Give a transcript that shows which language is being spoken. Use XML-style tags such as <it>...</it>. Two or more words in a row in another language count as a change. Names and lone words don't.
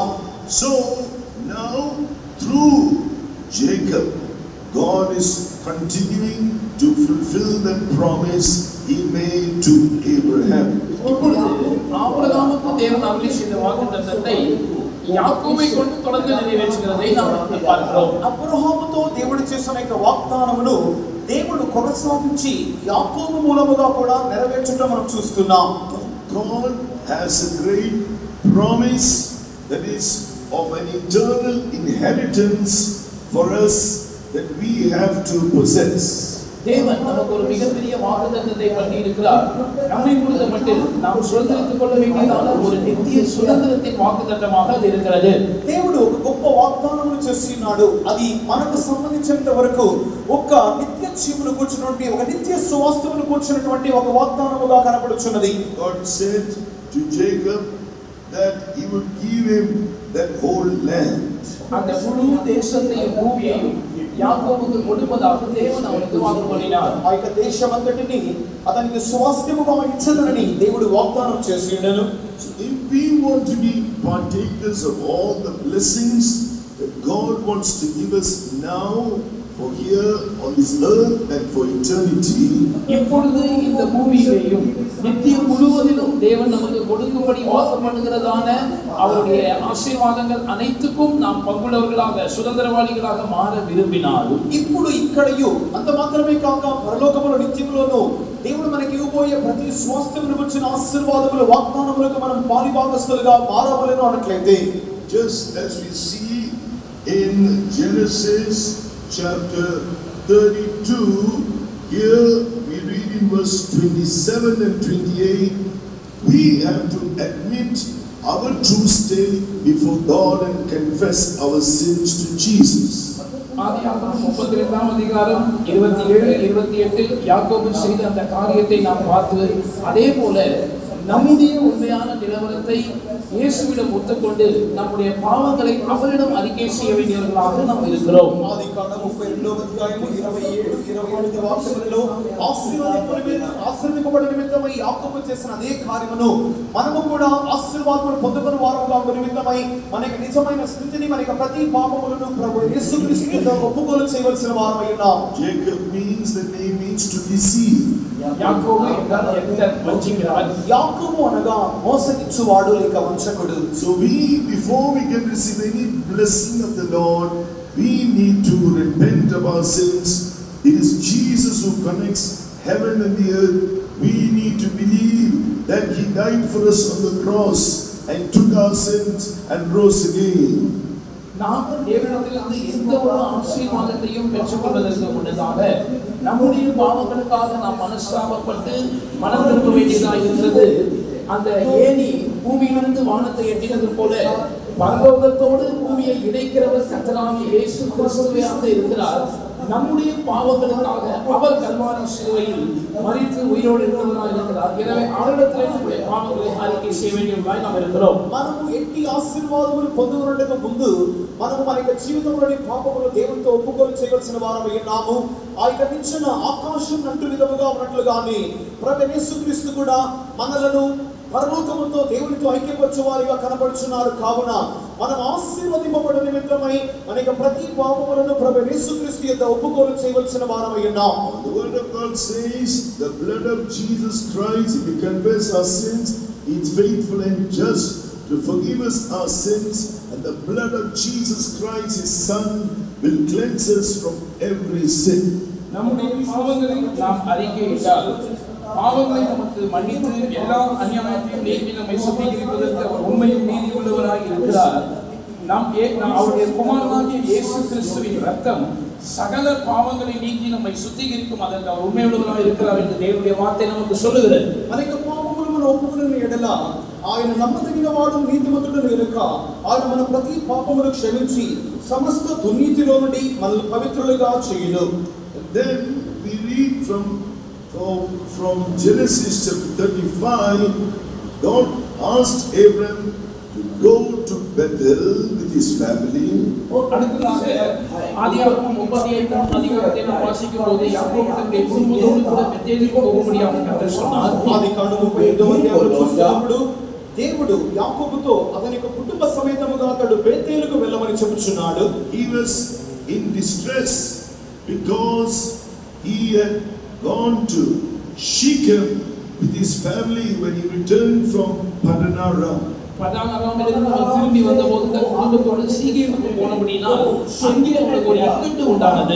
<en>So now through Jacob, God is continuing to fulfill the promise he made to Abraham.</en> <ta>ஆபிரகாமுக்கு தேவன் அருளி செய்த வாக்குத்தத்தத்தை యాకోబை கொண்டு தொடர்ந்து நிறைவேற்றுகிறதை நாம் பார்க்கிறோம்.</ta> <te>అబ్రహాముతో దేవుడు చేసిన యొక్క వాగ్దానమును దేవుడు కొనసాగించి యాకోబు మూలముగా కూడా నెరవేర్చడం మనం చూస్తున్నాం.</te> <en>God has a great promise that is of an eternal inheritance for us that we have to possess.</en> <ta>தேவன் நமக்கு ஒரு மிகப்பெரிய வாக்குத்தத்தத்தை பண்ணி இருக்கிறார். நம்மை பொறுத்த மட்டில் நாம் சுதந்திரித்துக் கொள்ள வேண்டியதான ஒரு நித்திய சுதந்திரத்தின் வாக்குத்தத்தமாக அது இருக்கிறது.</ta> <te>దేవుడు ఒక గొప్ప వాగ్దానమును చేస్తున్నాడు. అది మనకు సంబంధించినంత వరకు ఒక నిత్య జీవును కూర్చున్నటువంటి ఒక నిత్య స్వాస్థ్యమును కూర్చున్నటువంటి ఒక వాగ్దానముగా కనబడుచున్నది.</te> <en>God said to Jacob that he would give him that whole land.</en> <ta>அந்த முழு தேசத்தையும் பூமியையும் யாக்கோபுக்கு கொடுப்பதாக தேவன் அவனுக்கு வாக்கு பண்ணினார்.</ta> <te>ఆ యొక్క దేశమంతటిని అతనికి స్వాస్థ్యముగా ఇచ్చదనని దేవుడు వాగ్దానం చేసి ఉన్నాడు.</te> <en>So if we want to be partakers of all the blessings that God wants to give us now for here on this earth and for eternity,</en> <ta>இப்பொழுது இந்த பூமியிலேயும் நித்தியம் முழுவதிலும் தேவன் நமக்கு கொடுக்கும்படி வாக்கு பண்ணுகிறதான அவருடைய ஆசீர்வாதங்கள் அனைத்துக்கும் நாம் பங்குள்ளவர்களாக சுதந்திரவாளிகளாக மாற விரும்பினால்,</ta> <te>ఇప్పుడు ఇక్కడయు అంత మాత్రమే కాక పరలోకములో నిత్యములోను దేవుడు మనకి ఇవ్వబోయే ప్రతి స్వాస్థ్యమును గురించిన ఆశీర్వాదముల వాగ్దానములకు మనం పాలిభాగస్తులుగా మారవలెను అన్నట్లయితే,</te> <en>just as we see in Genesis chapter 32, here we read in verse 27 and 28, we have to admit our true state before God and confess our sins to Jesus.</en> <ta>ஆதியாகமம் 32ஆம் அதிகாரம் 27 28 யாக்கோபு செய்த அந்த காரியத்தை நாம் பார்த்து, அதே போல நம்முடைய உண்மையான நிலவரத்தை இயேசுவிடம் ஒத்துக்கொண்டு நம்முடைய பாவங்களை அவரிடம் அறிக்கை செய்ய வேண்டியவர்களாக நாம் இருக்கிறோம்.</ta> <te>ఆదికాండం 32వ అధ్యాయం 27 28 వాక్యములలో ఆశీర్వదింపబడిన నిమిత్తమై యాకోబు చేసిన అదే కార్యమును మనము కూడా ఆశీర్వాదమును పొందుకుని వారముగా నిమిత్తమై మనకి నిజమైన స్థితిని మనకి ప్రతి పాపములను ప్రభు యేసుక్రీస్తుతో ఒప్పుకోలు చేయవలసిన వారమై ఉన్నాం.</te> <en>Jacob means the name means to deceive.</en> <ta>யாக்கோபு என்றால் எத்தர் வஞ்சிக்கிறான்.</ta> <te>యాకోబు అనగా మోసగించువాడు లేక వంచకుడు.</te> <en>So before we can receive any blessing of the Lord, we need to repent of our sins. It is Jesus who connects heaven and the earth. We need to believe that he died for us on the cross and took our sins and rose again.</en> <ta>நாம் தேவனிடத்திலிருந்து எந்த ஒரு ஆசீர்வாதத்தையும் பெற்றுக்கொள்வதற்கு முன்னதாக நம்முடைய பாவங்களுக்காக நாம் மனஸ்தாபப்பட்டு மனம் திரும்ப வேண்டியதாக இருக்கிறது. அந்த ஏணி பூமியிலிருந்து வானத்தை எட்டினது போல பரலோகத்தோடு பூமியை இணைக்கிறவர் கர்த்தராகிய இயேசு கிறிஸ்துவாக இருக்கிறார். நம்முடைய பாவங்களுக்காக அவர் கல்வாரி சிலுவையில் மரித்து உயிரோடு இருக்கிறவராக இருக்கிறார். எனவே அவரிடத்திலே நம்முடைய பாவங்களை அறிக்கை செய்ய வேண்டியவர்களாய் நாம் இருக்கிறோம்.</ta> <te>మనము ఎట్టి ఆశీర్వాదములు పొందుకొనుటకు ముందు మనము మన యొక్క జీవితంలోని పాపములు దేవునితో ఒప్పుకోలు చేయవలసిన వారమై ఉన్నాము. ఆ యొక్క నిచ్చెన ఆకాశం నంటు విధముగా ఉన్నట్లుగానే ప్రభు యేసుక్రీస్తు కూడా మనలను పరలోకముతో దేవునితో ఐక్యపరచువారిగా కనబడుచున్నారు. కావున మనం ఆశీర్వదింపబడిన నిమిత్తమై మనకి ప్రతి పాపములను ప్రభు యేసుక్రీస్తు యొద్ద ఒప్పుకోలు చేయవలసిన వారమై ఉన్నాం.</te> <en>The word of God says, the blood of Jesus Christ, if we confess our sins, he is faithful and just to forgive us our sins, and the blood of Jesus Christ, his Son, will cleanse us from every sin.</en> <ta>நம்முடைய பாவங்களை நாம் அறிக்கையிட்டால் பாவங்களை நமக்கு மன்னித்து எல்லா அநியாயத்தையும் நீக்கி நம்மை சுத்திகரிப்பதற்கு அவர் உண்மையும் நீதி உள்ளவராய் இருக்கிறார். நாம் அவருடைய குமாரனாகிய இயேசு கிறிஸ்துவின் ரத்தம் சகல பாவங்களை நீக்கி நம்மை சுத்திகரிக்கும். அதற்கு அவர் உண்மையுள்ளவராய் இருக்கிறார் என்று தேவனுடைய வார்த்தை நமக்கு சொல்லுகிறது.</ta> <te>అనేక పాపములను ఒప్పుకొనిన ఎడల ఆయన నమ్మదగినవాడు నీతిమంతుడు గనుక ఆయన మన ప్రతి పాపమును క్షమించి సమస్త దుర్నీతిలో నుండి మనల్ని పవిత్రులుగా చేయును.</te> <en>Then we read from Genesis chapter 35, God asked Abraham to go to Bethel with his family.</en> <ta>அடுத்ததாக ஆதியாகமம் 35ஆம் அதிகாரத்தை நாம் வாசிக்கும்போது யாக்கோபு தன்னுடைய குடும்பத்தோடு கூட பெத்தேலுக்கு போகும்படியாக கர்த்தர் சொன்னார்.</ta> <te>ఆదికాండం 35వ అధ్యాయం చూసినప్పుడు దేవుడు యాకోబుతో అతని యొక్క కుటుంబ సమేతముగా అతడు బేతేలుకు వెళ్ళమని చెప్పుచున్నాడు.</te> <en>He was in distress because he had gone to Shechem with his family when he returned from Paddan Aram.</en> <ta>பதானராமிலிருந்து அவர் திரும்பி வந்தபோது தன் குடும்பத்தோடு சீகேமுக்கு போனபடியினால் அங்கே அவனுக்கு ஒரு இக்கட்டு உண்டானது.</ta>